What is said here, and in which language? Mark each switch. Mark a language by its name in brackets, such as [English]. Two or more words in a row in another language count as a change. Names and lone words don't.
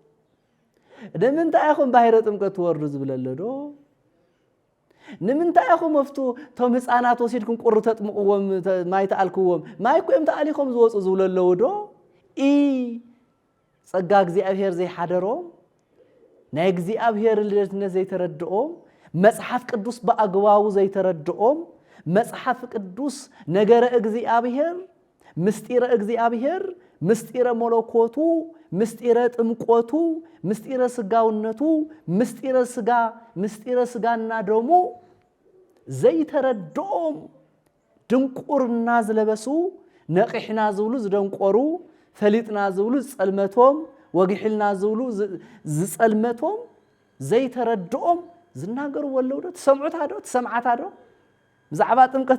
[Tigrinya] ንምንታይ ኢኹም ባሕረ ጥምቀት ወርዱ ዝብለለዶ ንምንታይ ኢኹም ወፍቱ ቶም ህፃናት ወሲድኩም ቁር ተጥምቅዎም ማይ ተኣልክዎም ማይ ኮይም ተኣሊኹም ዝወፁ ዝብለለውዶ ጸጋ እግዚአብሔር ዘይሓደሮም ናይ እግዚአብሔር ልደትነት ዘይተረድኦም መጽሐፍ ቅዱስ በአግባቡ ዘይተረድኦም መጽሐፍ ቅዱስ ነገረ እግዚአብሔር ምስጢረ እግዚአብሔር ምስጢረ መለኮቱ ምስጢረ ጥምቆቱ ምስጢረ ስጋውነቱ ምስጢረ ስጋና ደሙ ዘይተረድኦም ድንቁርና ዝለበሱ ነቂሕና ዝብሉ ዝደንቆሩ ፈሊጥና ዝብሉ ጸልመቶም ወግሕልና ዝብሉ ዝጸልመቶም ዘይተረድኦም ዝናገሩ ወለውዶ ተሰምዑታዶ ተሰምዓታዶ ብዛዕባ ጥምቀት